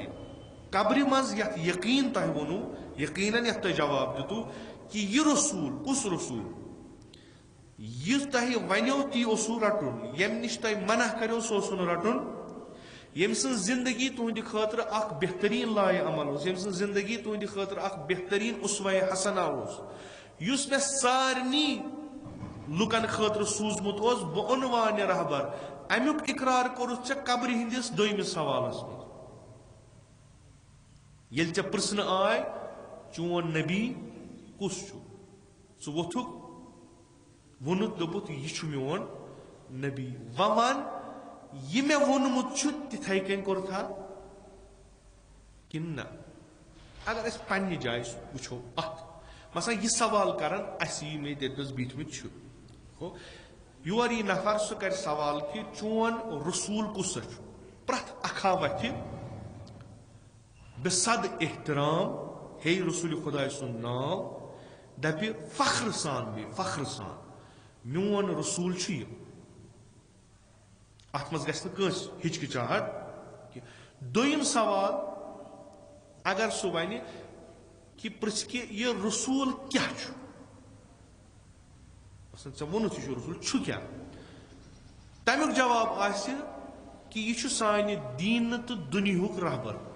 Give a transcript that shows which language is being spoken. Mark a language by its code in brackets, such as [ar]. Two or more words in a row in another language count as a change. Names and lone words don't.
[ks] قبر مز یت یقین تہ ونو یقیناً یت تہ جواب دتو کہ یہ رسول کس رسول یہ تہ ونیو تی اوسو رٹن یم نش تہ منع کرو سو اوسو رٹن یم سن زندگی تہندِ خاطر اخ بہترین لائے عمل اس یم سن زندگی تہندِ خاطر اخ بہترین اسوہ حسنہ اس یس میں سارنی لکن خاطر سوزمت اس بعنوان رہبر امیک اقرار کورس ژے قبر ہندس دویمس سوالس مز یل ژے پرژھنہ آے چون نبی کس چھ ژٕ ووتھُکھ وونُتھ دوٚپُتھ یہِ چھُ میون نبی ون یہ مے وونمت چھ تتھے کن کورتھا کن نہ اگر اس پنہ جائے وچھو ات مثلا یہ سوال کرن اس یہ میں تتنس بیٹھمت چھ یور یہ نفر سہ کر سوال کہ چون رسول کس چھ پرت اکھا وتھ بصد احترام ہے رسول خدا سن ناو دپ فخر سان میون رسول چھ یہ ات مز گژھِ نہٕ کٲنٛسہِ ہچکچاہٹ کہ دوٚیِم سوال اگر سُہ ونہِ کہ پرژھ کہ یہ رسول کیا چھُ مثلاً ژےٚ ووٚنُتھ یہِ چھُ رسول چھُ کیٛاہ تمیُک جواب آسہِ کہ یہ چھُ سانہِ دیٖنہٕ تہٕ دُنیہُک رہبر